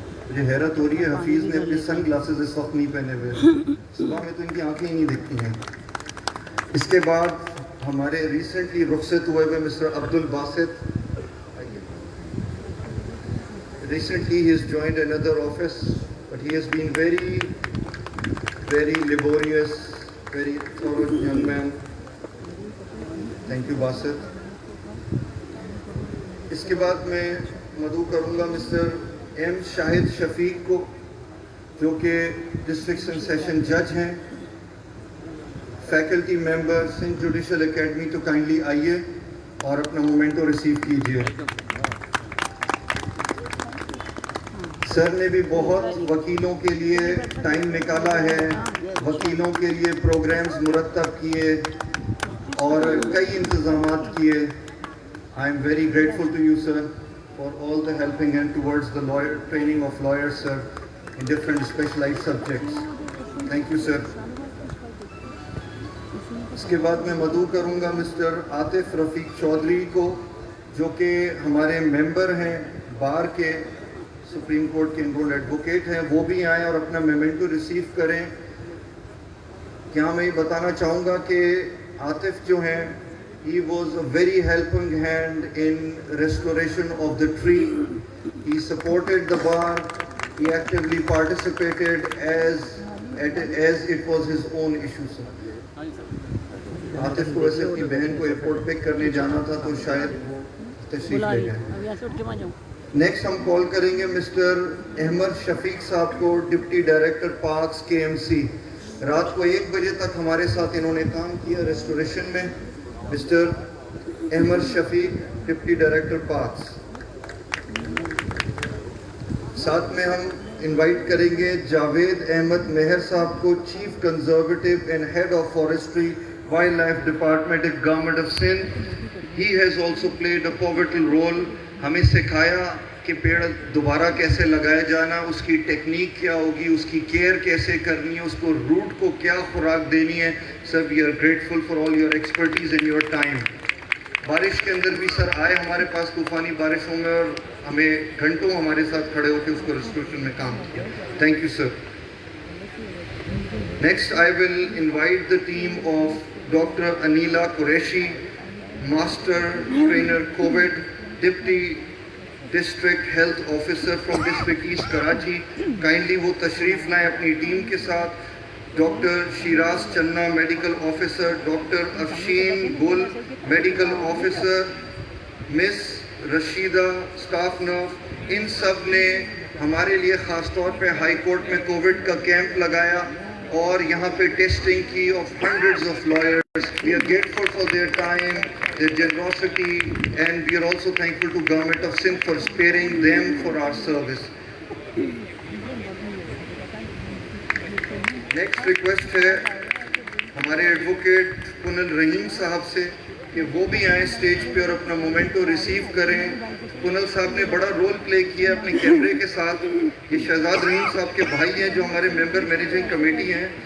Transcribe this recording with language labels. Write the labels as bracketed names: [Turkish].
[Urdu] مجھے حیرت ہو رہی ہے, حفیظ نے اپنے سن گلاسز اس وقت نہیں پہنے ہوئے, صبح میں تو ان کی آنکھیں ہی نہیں دکھتی ہیں. اس کے بعد ہمارے ریسنٹلی رخصت ہوئے mister Abdul Basit. [English] Recently he has joined another office, but he has been very laborious, very thorough young man. Thank you Basit. [Urdu] اس کے بعد میں مدعو کروں گا مسٹر ایم شاہد شفیق کو, جو کہ ڈسٹرکٹ اینڈ سیشن جج ہیں, faculty member Sindh judicial academy. تو کائنڈلی آئیے اور اپنا مومنٹو ریسیو کیجیے. سر نے بھی بہت وکیلوں کے لیے ٹائم نکالا ہے, وکیلوں کے لیے پروگرامز مرتب کیے اور کئی انتظامات کیے. [English] I am very grateful to you sir for all the helping hand towards the training of lawyers sir in different specialized subjects. Thank you sir. [Urdu] اس کے بعد میں مدعو کروں گا مسٹر عاطف رفیق چودھری کو, جو کہ ہمارے ممبر ہیں بار کے, سپریم کورٹ کے انرولڈ ایڈوکیٹ ہیں. وہ بھی آئیں اور اپنا میمنٹو ریسیو کریں. کیا میں یہ بتانا چاہوں گا کہ عاطف جو ہیں, [English] he was a very helping hand in restoration of the tree. He supported the bar. He actively participated as it was his own issue sir. [Urdu] Atif کو ویسے اپنی بہن کو ایئرپورٹ پک کرنے جانا تھا تو شاید تشریف لے گئے. نیکسٹ ہم کال کریں گے مسٹر احمد شفیق صاحب کو, ڈپٹی ڈائریکٹر پارکس KMC. رات کو 1 بجے تک ہمارے ساتھ انہوں نے کام کیا ریسٹوریشن میں. مسٹر احمد شفیق, ڈپٹی ڈائریکٹر پارکس. ساتھ میں ہم انوائٹ کریں گے جاوید احمد مہر صاحب کو, chief conservative and head of forestry wild life department of government of Sindh. [English] He has also played a pivotal role. [Urdu] ہمیں سکھایا کہ پیڑ دوبارہ کیسے لگایا جانا, اس کی ٹیکنیک کیا ہوگی, اس کی کیئر کیسے کرنی ہے, اس کو روٹ کو کیا خوراک دینی ہے. [English] Sir we are grateful for all your expertise and your time. [Urdu] بارش کے اندر بھی سر آئے ہمارے پاس, طوفانی بارشوں میں, اور ہمیں گھنٹوں ہمارے ساتھ کھڑے ہو کے اس کو ریسٹوریشن میں کام کیا. Thank you sir. [English] Next I will invite the team of doctor Anila Qureshi, master trainer COVID, deputy district health officer from district east Karachi. [Urdu] Kindly وہ تشریف لائیں اپنی ٹیم کے ساتھ. [English] Doctor Shiraz Channa, medical officer. Doctor Afsheen Gul, medical officer. Miss Rasheeda, staff nurse. [Urdu] ان سب نے ہمارے لیے خاص طور پہ ہائی کورٹ میں کووڈ کا کیمپ لگایا اور یہاں پہ ٹیسٹنگ کی [English] Of hundreds of lawyers. We are grateful for their time, their generosity, and we are also thankful to Government of Sindh for sparing them for our service. [Urdu] Next request ہے ہمارے advocate کنل رحیم صاحب سے کہ وہ بھی آئیں stage پہ اور اپنا مومنٹو ریسیو کریں. کنل صاحب نے بڑا رول پلے کیا اپنے کیمرے کے ساتھ. یہ شہزاد رحیم صاحب کے بھائی ہیں جو ہمارے ممبر مینیجنگ کمیٹی ہیں.